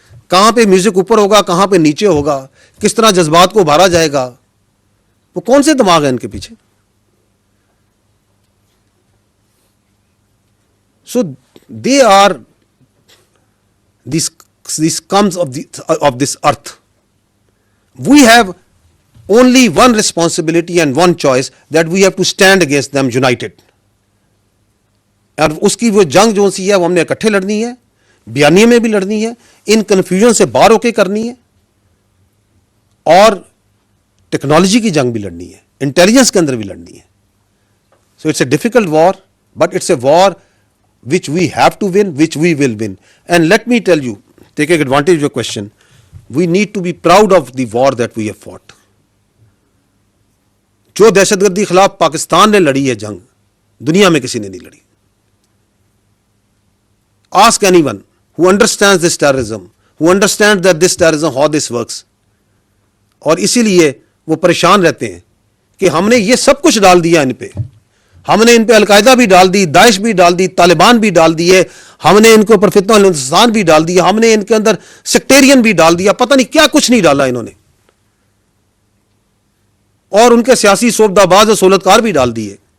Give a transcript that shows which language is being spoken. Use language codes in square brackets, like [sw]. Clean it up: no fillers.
[ur] کہاں پہ میوزک اوپر ہوگا، کہاں پہ نیچے ہوگا، کس طرح جذبات کو ابھارا جائے گا، وہ کون سے دماغ ہیں ان کے پیچھے؟ [en] So they are these scums of this earth. We have only one responsibility and one choice, that we have to stand against them united. [ur] اور اس کی وہ جنگ جو سی ہے وہ ہم نے اکٹھے لڑنی ہے، بیانیے میں بھی لڑنی ہے، ان کنفیوژن سے باہر ہو کے کرنی ہے، اور ٹیکنالوجی کی جنگ بھی لڑنی ہے، انٹیلیجنس کے اندر بھی لڑنی ہے. [en] So it's a difficult war, but it's a war which we have to win, which we will win. And let me tell you, taking advantage of your question, we need to be proud of the war that we have fought. [ur] جو دہشت گردی خلاف پاکستان نے لڑی ہے جنگ, دنیا میں کسی نے نہیں لڑی. [en] Ask anyone who understands this terrorism, who understands that this terrorism, how this works. [ur] اور اسی لیے وہ پریشان رہتے ہیں کہ ہم نے یہ سب کچھ ڈال دیا ان پہ. ہم نے ان پہ القاعدہ بھی ڈال دی, داعش بھی ڈال دی, طالبان بھی ڈال دیے, ہم نے ان کے اوپر فتنہ ہندوستان بھی ڈال دیا, ہم نے ان کے اندر سیکٹیرین بھی ڈال دیا, پتہ نہیں کیا کچھ نہیں ڈالا انہوں نے, اور ان کے سیاسی صوبہ باز اور سہولتکار بھی ڈال دیے.